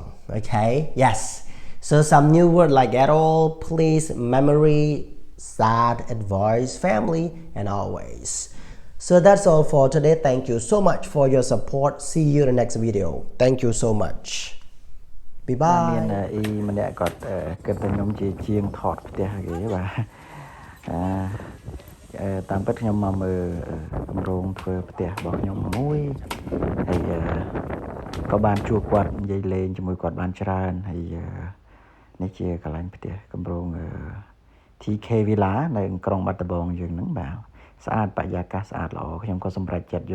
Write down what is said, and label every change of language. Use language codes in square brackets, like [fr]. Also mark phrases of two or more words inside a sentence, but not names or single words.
[en] Okay, yes. So some new word like at all, please, memory, sad, advice, family, and always. So that's all for today. Thank you so much for your support. See you in the next video. Thank you so much. Bye bye. [km] មានអ៊ីម្នាក់គាត់គិតថាខ្ញុំជាជាងថតផ្ទះគេបាទតាមពិតខ្ញុំមកមើលគម្រោងធ្វើផ្ទះរបស់ខ្ញុំមួយហើយក៏បានជួបគាត់និយាយលេងជាមួយគាត់បាន ច្រើនហើយនេះជាកន្លែងផ្ទះគម្រោង TK Villa នៅក្រុងបាត់ដំបងយើងហ្នឹងបាទស្អាតបរិយាកាសស្អាតល្អខ្ញុំក៏សម្រេចចិត្តយក